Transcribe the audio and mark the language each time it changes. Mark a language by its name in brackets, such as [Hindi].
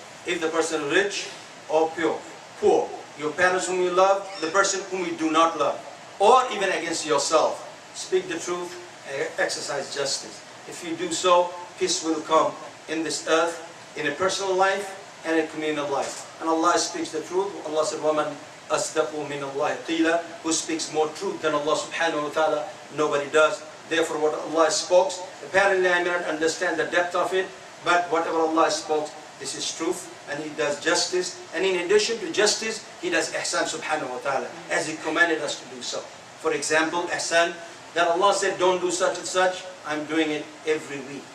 [English] If the person is rich or poor, your parents whom you love, the person whom you do not love, or even against yourself, speak the truth and exercise justice. If you do so, peace will come in this earth, in a personal life and in communal life. And Allah speaks the truth. Allah said, [Arabic] وَمَنْ أَصْدَقُ مِنَ اللَّهِ قِيلًا. [English] Who speaks more truth than Allah subhanahu wa ta'ala? Nobody does. Therefore, what Allah spoke, apparently I may not understand the depth of it, but whatever Allah spoke, this is truth, and He does justice. And in addition to justice, He does ihsan subhanahu wa ta'ala, as He commanded us to do so. For example, ihsan, that Allah said, don't do such and such, I'm doing it every week.